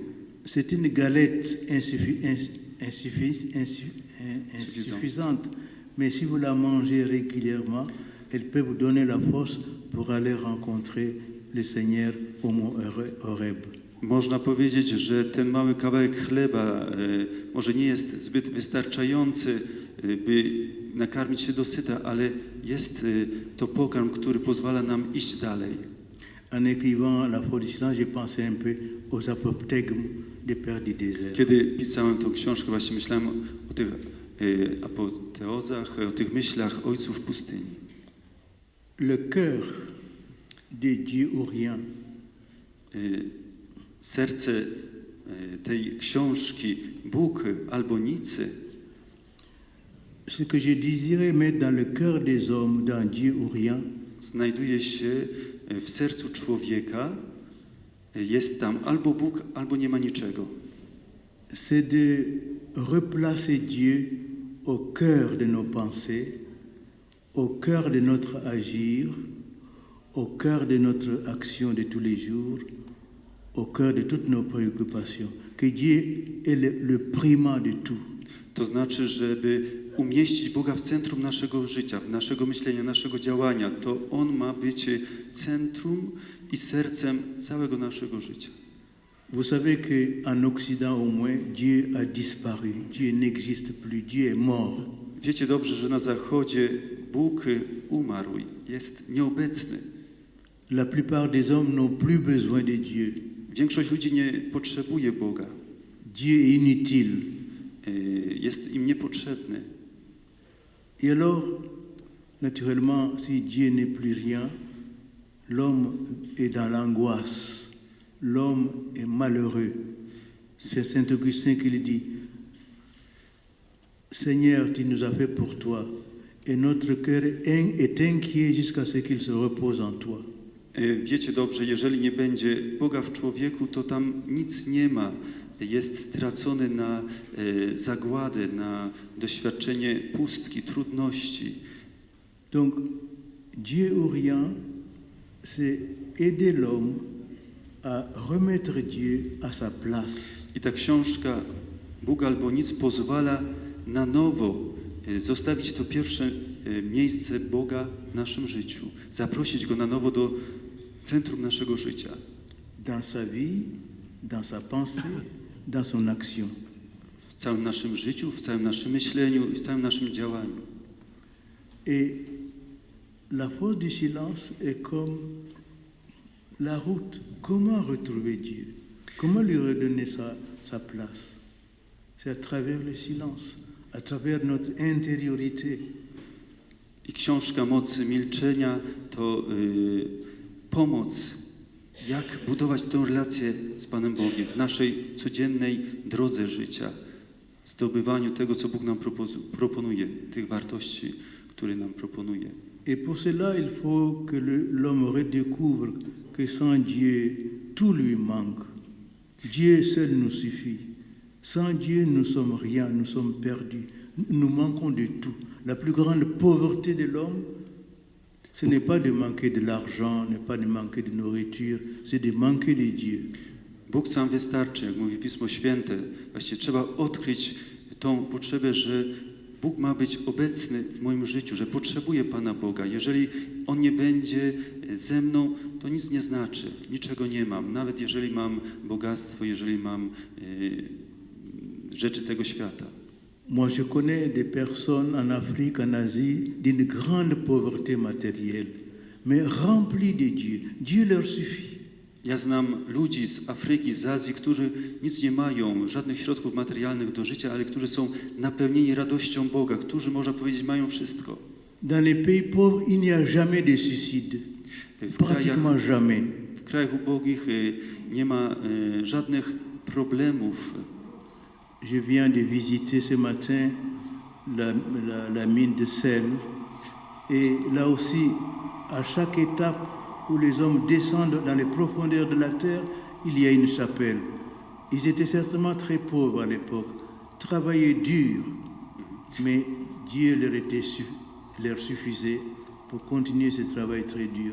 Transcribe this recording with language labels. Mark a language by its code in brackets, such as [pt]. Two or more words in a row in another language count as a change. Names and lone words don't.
[fr] C'est une galette insuffisante, mais si vous la mangez régulièrement, elle peut vous donner la force pour aller rencontrer le Seigneur au mont Horeb. [pl] Można powiedzieć, że ten mały kawałek chleba może nie jest zbyt wystarczający, by nakarmić się dosyta, ale jest to pokarm, który pozwala nam iść dalej. [fr] En écrivant La Force du Silence, j'ai pensé un peu aux apophthegmes des Pères du désert. [pl] Kiedy pisałem tą książkę, właśnie myślałem o tych apoteozach, o tych myślach ojców pustyni. [fr] Le cœur de Dieu ou rien. [pl] Serce tej książki, Bóg albo nic, [fr] Ce que je désirais mettre dans le cœur des hommes, dans Dieu ou rien, [pl] znajduje się w sercu człowieka, jest tam albo Bóg, albo nie ma niczego. [fr] C'est de replacer Dieu au cœur de nos pensées, au cœur de notre agir, au cœur de notre action de tous les jours, au cœur de toutes nos préoccupations. Que Dieu est le primat de tout. [pl] To znaczy, żeby umieścić Boga w centrum naszego życia, naszego myślenia, naszego działania, to On ma być centrum i sercem całego naszego życia. [fr] Vous savez qu'en Occident au moins, Dieu a disparu. Dieu n'existe plus. Dieu est mort. [pl] Wiecie dobrze, że na Zachodzie Bóg umarł, jest nieobecny. [fr] La plupart des hommes n'ont plus besoin de Dieu. [pl] Większość ludzi nie potrzebuje Boga. [fr] Dieu est inutile. [pl] Jest im niepotrzebny. [fr] Et alors, naturellement, si Dieu n'est plus rien, l'homme est dans l'angoisse. L'homme est malheureux. C'est Saint Augustin qui le dit. Seigneur, tu nous as fait pour toi, et notre cœur est inquiet jusqu'à ce qu'il se repose en toi. [pl] Wiecie dobrze, jeżeli nie będzie Boga w człowieku, to tam nic nie ma. Jest stracony na zagładę, na doświadczenie pustki, trudności. [fr] Donc, Dieu ou rien, c'est aider l'homme à remettre Dieu à sa place. [pl] I ta książka Bóg albo nic pozwala na nowo zostawić to pierwsze miejsce Boga w naszym życiu. Zaprosić Go na nowo do centrum naszego życia. [fr] Dans sa vie, dans sa pensée, dans son action. [pl] W całym naszym życiu, w całym naszym myśleniu i w całym naszym działaniu. [fr] Et la force du silence est comme la route. Comment retrouver Dieu? Comment lui redonner sa place? C'est à travers le silence, à travers notre intériorité. [pl] I książka Mocy Milczenia to pomoc, jak budować tę relację z Panem Bogiem w naszej codziennej drodze życia, zdobywaniu tego, co Bóg nam proponuje, tych wartości, które nam proponuje. [fr] Et pour cela, il faut que l'homme redécouvre que sans Dieu, tout lui manque. Dieu seul nous suffit. Sans Dieu, nous sommes rien, nous sommes perdus. Nous manquons de tout. La plus grande pauvreté de l'homme, ce n'est pas de manquer de l'argent, n'est pas de manquer de nourriture, c'est de manquer de Dieu. [pl] Bóg sam wystarczy, jak mówi Pismo Święte. Właściwie trzeba odkryć tą potrzebę, że Bóg ma być obecny w moim życiu, że potrzebuję Pana Boga. Jeżeli On nie będzie ze mną, to nic nie znaczy, niczego nie mam. Nawet jeżeli mam bogactwo, jeżeli mam rzeczy tego świata. [fr] Moi, je connais des personnes en Afrique, en Asie, d'une grande pauvreté matérielle, mais remplies de Dieu. Dieu leur suffit. [pl] Ja znam ludzi z Afryki, z Azji, którzy nic nie mają, żadnych środków materialnych do życia, ale którzy są napełnieni radością Boga, którzy, można powiedzieć, mają wszystko. [fr] Dans les pays pauvres, il n'y a jamais de suicide. Pratiquement jamais. [pl] W krajach ubogich nie ma żadnych problemów. [fr] Je viens de visiter ce matin la mine de sel. Et là aussi, à chaque étape où les hommes descendent dans les profondeurs de la terre, il y a une chapelle. Ils étaient certainement très pauvres à l'époque, travaillaient dur, mais Dieu leur suffisait pour continuer ce travail très dur.